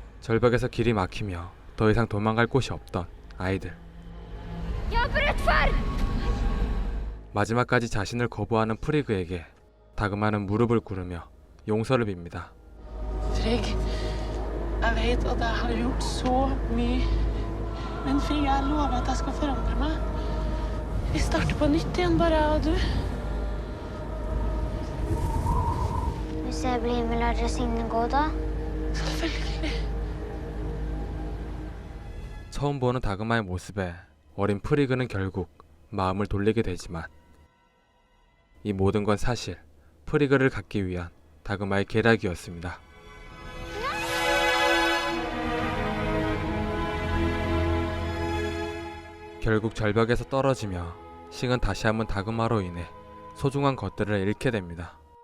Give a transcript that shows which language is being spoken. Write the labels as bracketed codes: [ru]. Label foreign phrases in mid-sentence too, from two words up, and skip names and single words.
[ko] 절벽에서 길이 막히며 더 이상 도망갈 곳이 없던 아이들. 마지막까지 자신을 거부하는 프리그에게 다그마는 무릎을 꿇으며 용서를 빕니다. [no] Frigg, jeg vet at jeg har gjort så mye. Men Frigg, jeg lover at jeg skal forandre meg. Vi starter på nytt igjen, bare jeg og du. Hvis jeg blir med, lar dere Signe gå da? Selvfølgelig. [ko] 처음 보는 다그마의 모습에 어린 프리그는 결국 마음을 돌리게 되지만 이 모든 건 사실 프리그를 갖기 위한 다그마의 계략이었습니다. 결국 절벽에서 떨어지며 싱은 다시 한번 다그마로 인해 소중한 것들을 잃게 됩니다.